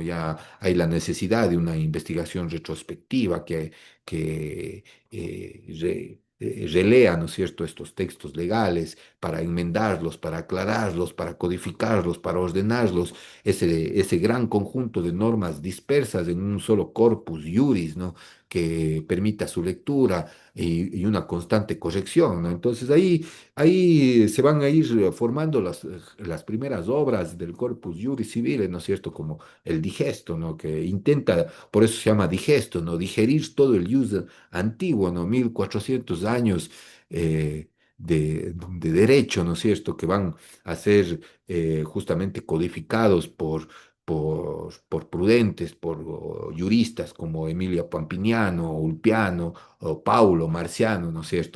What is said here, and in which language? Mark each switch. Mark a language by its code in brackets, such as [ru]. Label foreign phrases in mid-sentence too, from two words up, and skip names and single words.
[es] Ya hay la necesidad de una investigación retrospectiva que relea, ¿no es cierto?, estos textos legales para enmendarlos, para aclararlos, para codificarlos, para ordenarlos, ese gran conjunto de normas dispersas en un solo [la] corpus iuris, [es] ¿no?, que permita su lectura y una constante corrección, ¿no? Entonces ahí se van a ir formando las primeras obras del [la] corpus iuris civile, [es] ¿no es cierto?, como el digesto, ¿no?, que intenta, por eso se llama digesto, ¿no?, digerir todo el ius antiguo, ¿no?, 1400 años de derecho, ¿no es cierto?, que van a ser justamente codificados por prudentes, por juristas como Emilio Pampiniano, Ulpiano, o Paulo Marciano, ¿no es cierto?